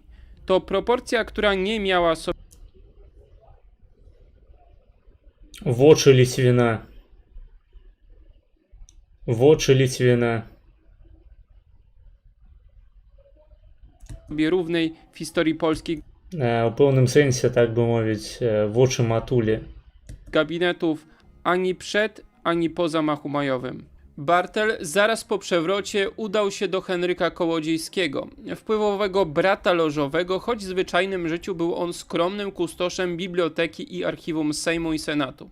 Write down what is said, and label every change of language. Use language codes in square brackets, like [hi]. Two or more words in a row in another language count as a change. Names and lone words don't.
[pl] To proporcja, która nie miała sobie [uk] В очі Літвіна. В очі Літвіна. [pl] równej w historii Polski [be] У пэўным сэнсе, так бы мовіць, [uk] в очі матулі. [pl] gabinetów ani przed, ani po zamachu majowym. Bartel zaraz po przewrocie udał się do Henryka Kołodziejskiego, wpływowego brata lożowego, choć w zwyczajnym życiu był on skromnym kustoszem biblioteki i archiwum Sejmu i Senatu.